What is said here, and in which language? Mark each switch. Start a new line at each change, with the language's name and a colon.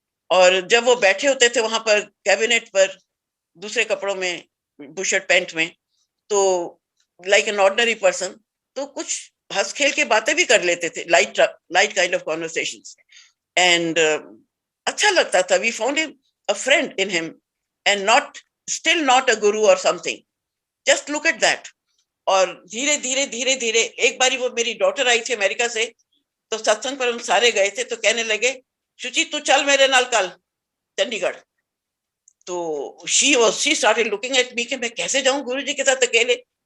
Hindi: और जब वो बैठे होते थे वहां पर कैबिनेट पर दूसरे कपड़ों में, बुशर्ट पैंट में, तो
English: like an ordinary person,
Hindi: तो कुछ हंस खेल के बातें भी कर लेते थे,
English: Light light kind of conversations.
Hindi: And अच्छा लगता था।
English: We found him a friend in him. and not still not a guru or something. Just look at that.
Hindi: और धीरे धीरे धीरे धीरे एक बारी वो मेरी डॉटर आई थी अमेरिका से, तो सत्संग पर हम सारे गए थे, तो कहने लगे शुचि तू चल मेरे नाल कल चंडीगढ़। तो
English: she started looking at me
Hindi: कि मैं कैसे जाऊं गुरुजी के साथ अकेले।